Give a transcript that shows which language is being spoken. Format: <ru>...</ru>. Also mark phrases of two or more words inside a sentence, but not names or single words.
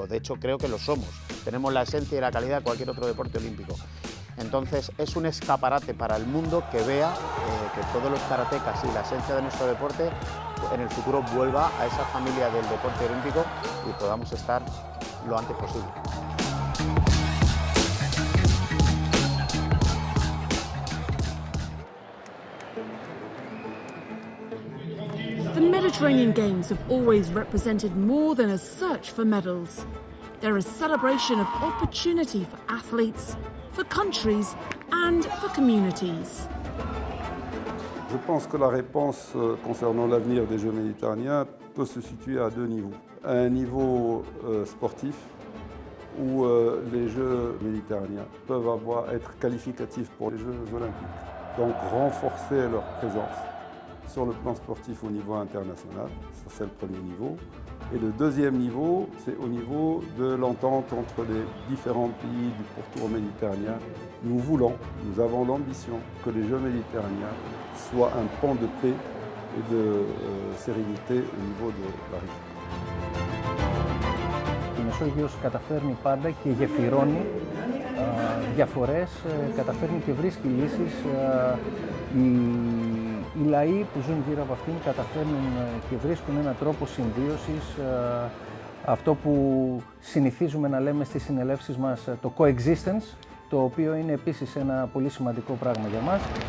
<es>De hecho, creo que lo somos. Tenemos la esencia y la calidad de cualquier otro deporte olímpico. Entonces, es un escaparate para el mundo que vea que todos los karatecas y la esencia de nuestro deporte en el futuro vuelva a esa familia del deporte olímpico y podamos estar lo antes posible.</es> <en>The Mediterranean Games have always represented more than a search for medals. They're a celebration of opportunity for athletes, for countries and for communities.</en> <fr>Je pense que la réponse concernant l'avenir des Jeux méditerranéens peut se situer à deux niveaux. Un niveau sportif, où les Jeux méditerranéens peuvent être qualificatifs pour les Jeux olympiques. Donc renforcer leur présence sur le plan sportif au niveau international, ça c'est le premier niveau. Et le deuxième niveau, c'est au niveau de l'entente entre les différents pays du pourtour méditerranéen. Nous avons l'ambition que les Jeux méditerranéens soient un pont de paix et de sérénité au niveau de la région.</fr> <el>Η Μεσόγειος καταφέρνει πάντα και γεφυρώνει διαφορές, καταφέρνει και βρίσκει λύσεις. Οι λαοί που ζουν γύρω από αυτήν καταφέρνουν και βρίσκουν έναν τρόπο συμβίωσης, αυτό που συνηθίζουμε να λέμε στις συνελεύσεις μας, το coexistence, το οποίο είναι επίσης ένα πολύ σημαντικό πράγμα για μας.</el>